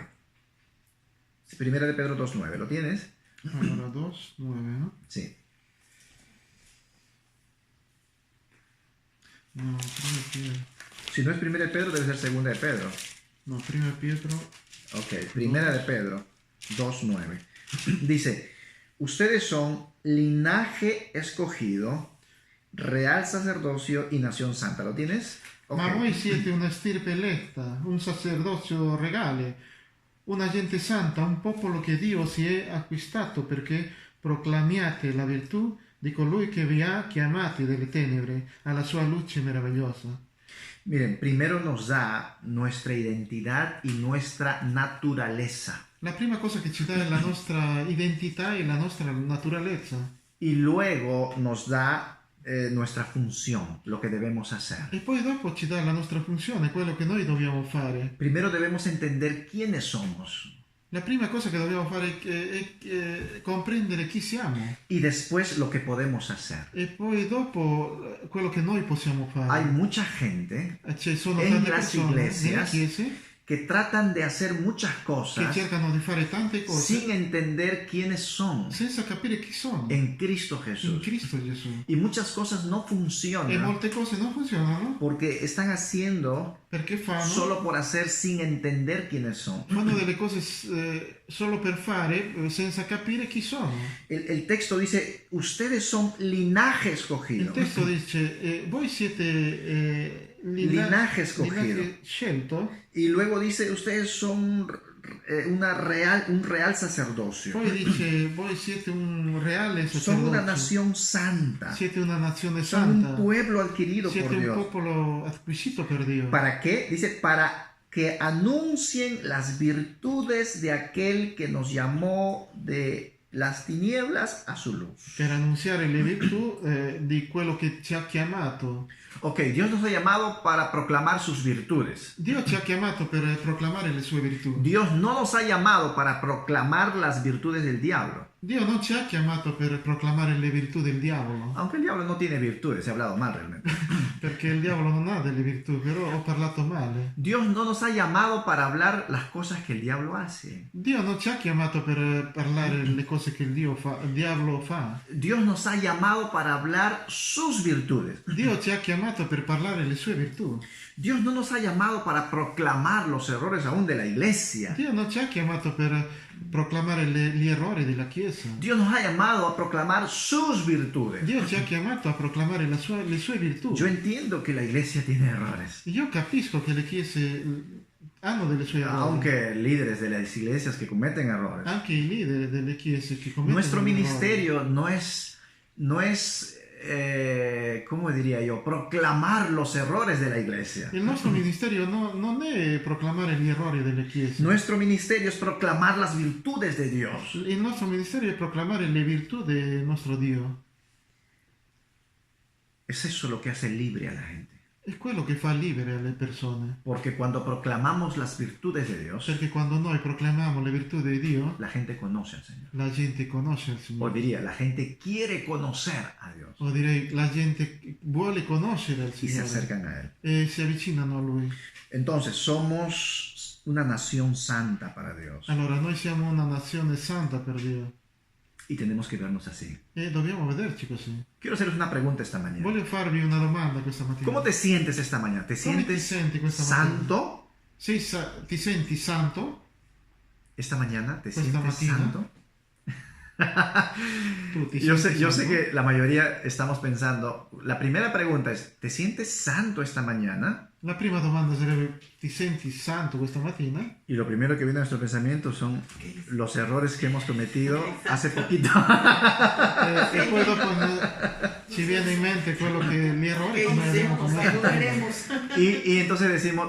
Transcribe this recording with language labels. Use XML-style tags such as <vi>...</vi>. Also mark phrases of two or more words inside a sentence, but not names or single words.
<es>Primera de Pedro 2.9, ¿lo tienes?</es> <it>Allora, 2:9, no?</it> <es>Sí. No,</es> <it>prima Pietro.</it> <es>Si no es Primera de Pedro, debe ser Segunda de Pedro.</es> <it>No, prima Pietro.</it> <es>Ok, Primera de Pedro 2.9. Dice, ustedes son linaje escogido, real sacerdocio y nación santa. ¿Lo tienes? Ok.</es> <it>Ma voi siete una stirpe eletta, un sacerdozio regale, una gente santa, un popolo che Dio si è acquistato perché proclamiate la virtù di colui che vi ha chiamati dalle tenebre alla sua luce meravigliosa.</it> <es>Miren, primero nos da nuestra identidad y nuestra naturaleza.</es> <it>La prima cosa che ci dà è la nostra identità e la nostra naturalezza.</it> <es>Y luego nos da nuestra función, lo que debemos hacer.</es> <it>E poi dopo ci dà la nostra funzione, quello che noi dobbiamo fare.</it> <es>Primero debemos entender quiénes somos.</es> <it>La prima cosa che dobbiamo fare è comprendere chi siamo.</it> <es>Y después lo que podemos hacer.</es> <it>E poi dopo quello che noi possiamo fare.</it> <es>Hay mucha gente</es> <it>Ci sono</it> <es>en</es> <it>tante</it> <es>las</es> <it>persone nelle</it> <es>iglesias</es> <it>chiese</it> <es>que tratan de hacer muchas</es> <it>che</it> <es>cosas</es> <it>cercano di fare tante cose</it> <es>sin entender quiénes son</es> <it>senza capire chi sono</it> <es>en Cristo</es> <it>in</it> <es>Jesús.</es> <it>Cristo Gesù.</it> <es>Y muchas cosas no</es> <it>E</it> <es>funcionan</es> <it>molte cose non funzionano</it> <es>porque están haciendo</es> <it>perché</it> <es>solo por hacer sin entender quiénes son.</es> <it>fanno delle cose solo per fare senza capire chi sono.</it> <es>El texto dice, ustedes son linaje</es> <it>Il</it> <es>escogido.</es> <it>testo dice voi siete</it> <es>Linaje escogido.</es> <it>linaje scelto.</it> <es>Y luego dice, ustedes son un real sacerdocio.</es> <it>Poi dice voi siete un reale</it> <es>Son una</es> <it>sacerdozio.</it> <es>nación santa.</es> <it>Siete una nazione</it> <es>Son</es> <it>santa.</it> <es>un pueblo adquirido</es> <it>Siete</it> <es>por</es> <it>un</it> <es>Dios.</es> <it>popolo acquisito per Dio.</it> <es>¿Para qué? Dice, para que anuncien las virtudes de aquel que nos llamó de las tinieblas a su luz.</es> <it>Per annunziare le virtù di quello che ci ha chiamato.</it> <es>Ok, Dios nos ha llamado para proclamar sus virtudes.</es> <it>Dio ci ha chiamato per proclamare le sue virtù.</it> <es>Dios no nos ha llamado para proclamar las virtudes del diablo.</es> <it>Dio non ci ha chiamato per proclamare le virtù del diavolo,</it> <es>Aunque el diablo no tiene virtudes, he hablado mal realmente.</es> <it>perché il diavolo non ha delle virtù, però ho parlato male.</it> <es>Dios no nos ha llamado para hablar las cosas que el diablo hace.</es> <it>Dio non ci ha chiamato per parlare le cose che il diavolo fa.</it> <es>Dios nos ha llamado para hablar sus virtudes.</es> <it>Dio ci ha chiamato per parlare le sue virtù.</it> <es>Dios no nos ha llamado para proclamar los errores aún de la iglesia.</es> <it>Dio non ci ha chiamato per proclamare gli errori della Chiesa.</it> <es>Dios nos ha llamado a proclamar sus virtudes.</es> <it>Dio ci ha chiamato a proclamare le sue virtù.</it> <es>Yo entiendo que la iglesia tiene errores.</es> <it>Io capisco che le chiese hanno delle sue errori.</it> <es>Aunque líderes de las iglesias que cometen errores.</es> <it>Anche i leader delle chiese che commettono</it> <es>Nuestro</es> <it>errori.</it> <es>ministerio no es ¿cómo diría yo? Proclamar los errores de la iglesia.</es> <it>Il nostro ministero non è proclamare gli errori delle chiese.</it> <es>Nuestro ministerio es proclamar las virtudes de Dios.</es> <it>Il nostro ministero è proclamare le virtù del nostro Dio.</it> <es>Es eso lo que hace libre a la gente.</es> <it>È quello che fa libere alle persone.</it> <es>Porque cuando proclamamos las virtudes de Dios,</es> <it>Perché quando noi proclamiamo le virtù di Dio,</it> <es>la gente conoce al Señor.</es> <it>la gente conosce il</it> <es>O</es> <it>Signore.</it> <es>diría, la gente quiere conocer a Dios</es> <it>O direi, la gente vuole conoscere il</it> <es>y se</es> <it>Signore</it> <es>acercan a Él.</es> <it>e si avvicinano a Lui.</it> <es>Entonces, somos una nación santa para Dios</es> <it>Allora, noi siamo una nazione santa per Dio</it> <es>y tenemos que vernos así.</es> <it>e dobbiamo vederci così.</it> <es>Quiero hacerles una pregunta esta mañana.</es> <it>Voglio farvi una domanda questa mattina.</it> <es>¿Cómo te sientes esta mañana? ¿Te</es> <it>Come ti</it> <es>sientes</es> <it>senti questa mattina?</it> <es>santo?</es> <it>Ti senti santo?</it> <es>Esta mañana te</es> <it>Questa</it> <es>sientes</es> <it>mattina?</it> <es>santo?</es> <it>Tu ti</it> <es>Yo</es> <it>senti</it> <es>sé</es> <it>santo?</it> <es>que la mayoría estamos pensando, la primera pregunta es, ¿te sientes santo esta mañana?</es> <it>La prima domanda sarebbe: ti senti santo questa mattina?</it> <es>Y lo primero que viene a nuestro pensamiento son los errores que hemos cometido hace poquito.</es> <it>E poi dopo ci viene in mente gli errori che noi abbiamo commesso.</it> <es>Y entonces decimos,</es>